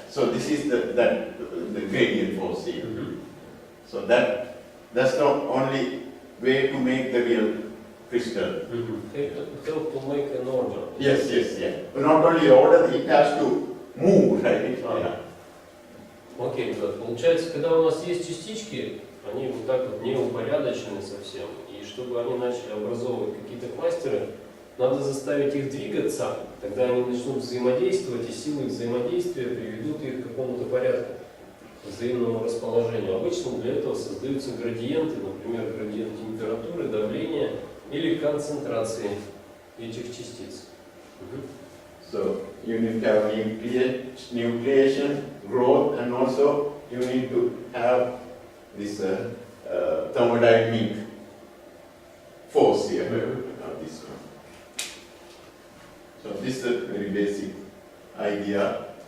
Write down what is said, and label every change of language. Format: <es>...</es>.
<en>So this is the gradient force here. So that's the only way to make the real crystal. Help to make an order. Yes. Not only order, it has to move, right?</en> <ru>Окей, да. Получается, когда у нас есть частички, они вот так вот не упорядочены совсем, и чтобы они начали образовывать какие-то кластеры, надо заставить их двигаться, тогда они начнут взаимодействовать, и силы взаимодействия приведут их к какому-то порядку, взаимному расположению. Обычно для этого создаются градиенты, например, градиент температуры, давления или концентрации этих частиц.</ru> <en>So you need to have nucleation, growth, and also you need to have this thermodynamic force here. This one. So this is a very basic idea.</en>